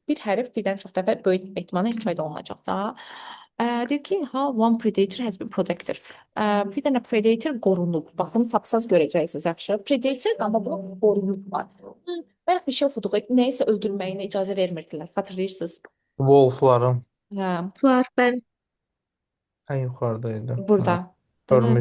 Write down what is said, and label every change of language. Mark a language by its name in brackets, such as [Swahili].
[Azerbaijani] Bir hərf birdən çox dəfə böyük ehtimalla istifadə olunacaq da. Deyir ki, [English] one predator has been protected. [Azerbaijani] Bir dənə predator qorunub. Bax, bunu tapsaz görəcəksiniz yaxşı. Predator, amma bunu qoruyublar. Bəlkə bir şey oxuduq, nəyisə öldürməyinə icazə vermirdilər. Xatırlayırsınız? Wolfların Var ben. ən yuxarıdaydı. Burada. [English] Permit.